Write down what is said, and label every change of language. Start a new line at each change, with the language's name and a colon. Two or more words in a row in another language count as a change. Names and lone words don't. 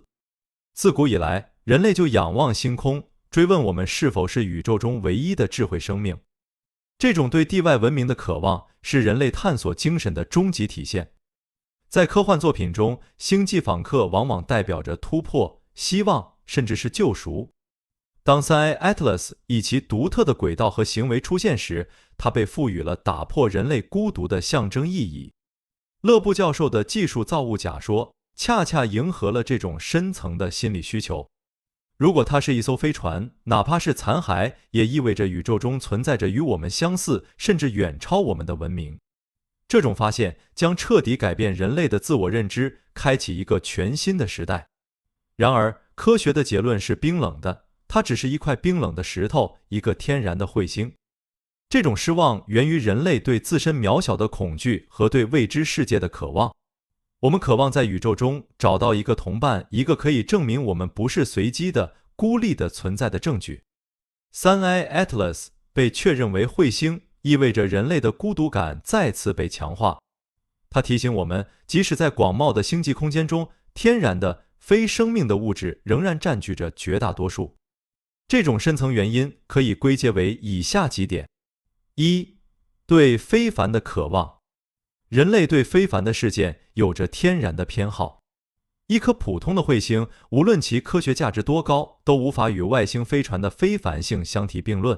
Chinese: 自古以來，人類就仰望星空，追問我們是否是宇宙中唯一的智慧生命。這種對地外文明的渴望，是人類探索精神的終極體現。在科幻作品中，星際訪客往往代表着突破、希望，甚至是救贖。當 3I Atlas 以其獨特的軌道和行為出現時，它被賦予了打破人類孤獨的象徵意義。勒布教授的技術造物假說恰恰迎合了這種深層的心理需求。如果它是一艘飛船，哪怕是殘骸，也意味着宇宙中存在着與我們相似，甚至遠超我們的文明。這種發現將徹底改變人類的自我認知，開啟一個全新的時代。然而，科學的結論是冰冷的，它只是一塊冰冷的石頭，一個天然的彗星。這種失望源於人類對自身渺小的恐懼和對未知世界的渴望。我們渴望在宇宙中找到一個同伴，一個可以證明我們不是隨機的、孤立的存在的證據。3I Atlas 被確認為彗星，意味着人類的孤獨感再次被強化。它提醒我們，即使在廣袤的星際空間中，天然的非生命的物質仍然佔據着絕大多數。這種深層原因可以歸結為以下幾點：一、對非凡的渴望。人類對非凡的事件有着天然的偏好。一顆普通的彗星，無論其科學價值多高，都無法與外星飛船的非凡性相提並論。